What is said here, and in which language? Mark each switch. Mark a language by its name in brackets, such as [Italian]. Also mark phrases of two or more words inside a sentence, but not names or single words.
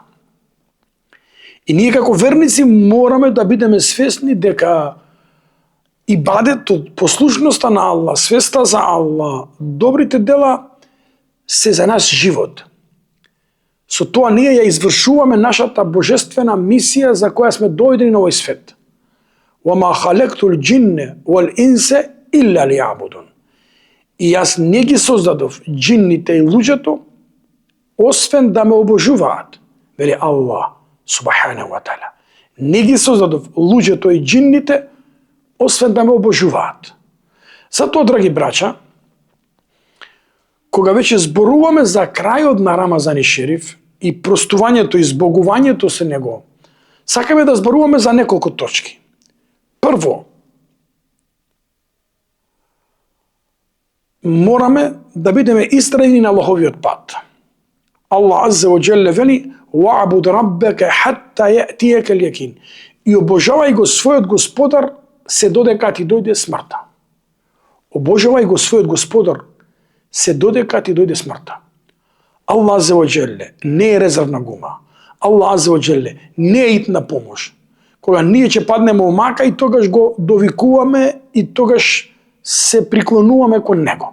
[Macedonian] И ние како верници мораме да бидеме свесни дека ибадетот, послушноста на Аллах, свеста за Аллах, добрите дела се за нас живот. Со тоа ние ја извршуваме нашата божествена мисија за која сме дојдени на овој свет. [Arabic] وَمَا خَلَقْتُ الْجِنَّ وَالْإِنسَ إِلَّا لِيَعْبُدُونَ. [Macedonian] И јас не ги создадов џинните и луѓето освен да ме обожуваат, вели Аллах [Arabic] سبحانه وتعالى. [Macedonian] Не ги создадов луѓето и џинните освен да ме обожуваат. Затоа, драги браќа, кога веќе зборуваме за крајот на Рамазан и Шериф и простувањето и збогувањето со него, сакаме да зборуваме за неколку точки. Прво, мораме да бидеме истрајни на Аллаховиот пат. Аллах [Arabic] عز وجل [Macedonian] вели: [Arabic] "واعبد ربك حتى يأتيك اليقين." [Macedonian] И обожавај го својот Господар се додека ти дојде смртта. Обожавај го својот Господар се додека ти дојде смртта. Аллах [Arabic] عز وجل [Macedonian] не е резервна гума. Аллах [Arabic] عز وجل [Macedonian] не е итна помош. Кога ние ќе паднеме у мака и тогаш го довикуваме и тогаш се приклонуваме кон него.